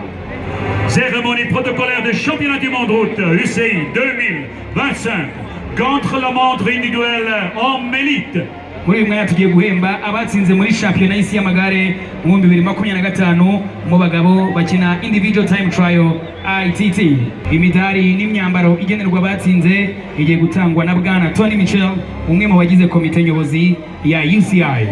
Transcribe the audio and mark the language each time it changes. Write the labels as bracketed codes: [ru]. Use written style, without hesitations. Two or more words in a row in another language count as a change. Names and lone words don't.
[fr] Cérémonie protocolaire de championnat du monde route UCI 2025 contre la montre individuelle homme élite. [rw] Muri mwanya tugiye guhemba abatsinze muri shampiyona y'isi y'amagare mu 2025 mu bagabo bakina [en] individual time trial [rw] ITT. Imidari n'imyambaro igenerwa abatsinze igiye gutangwa na Bwana Tony Michel, umwe mu bagize komite nyobozi ya UCI.